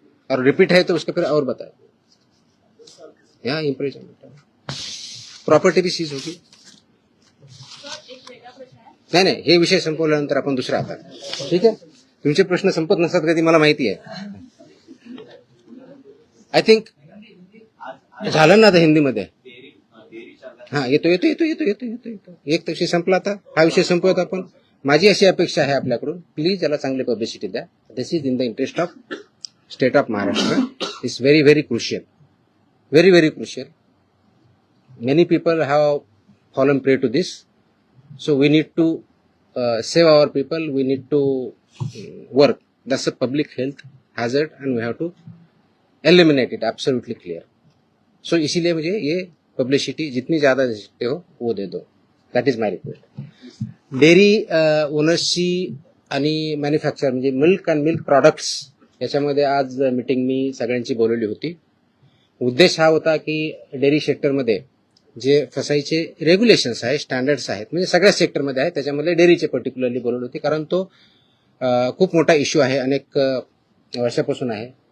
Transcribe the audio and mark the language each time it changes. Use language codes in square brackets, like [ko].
[hi] और रिपीट है तो उसका फिर और बताए, यहाँ इम्प्रिजनमेंट प्रॉपर्टी भी सीज होगी। [mr] नाही हे विषय संपवल्यानंतर आपण दुसरा आता, ठीक आहे? तुमचे प्रश्न संपत नसतात कधी, मला माहिती आहे। [en] I think [mr] झालं ना आता हिंदीमध्ये। हाँ येतो एक विषय संपला, आता हा विषय संपवत आपण। माझी अशी अपेक्षा आहे आपल्याकडून, प्लीज याला चांगली पब्लिसिटी द्या। [en] This is in the interest of state of Maharashtra, is very very crucial, very very crucial. Many people have fallen prey to this, so we need to save our people. We need to work. That's a public health hazard, and we have to eliminate it. Absolutely clear. [hi] So इसीलिए मुझे ये publicity जितनी ज़्यादा दे सकते हो वो दे दो. [en] That is my request. [mr] Dairy ओनर्सची आणि manufacture म्हणजे मिल्क अँड मिल्क प्रोडक्ट्स याच्यामध्ये आज मीटिंग मी सगळ्यांची बोलवली होती. उद्देश हा होता की डेअरी सेक्टरमध्ये जे फसाईचे रेग्युलेशन्स आहेत, स्टँडर्ड्स आहेत, म्हणजे सगळ्या सेक्टरमध्ये आहेत, त्याच्यामध्ये डेअरीचे पर्टिक्युलरली बोलवली होती, कारण तो खूप मोठा इश्यू आहे, अनेक वर्षापासून आहे.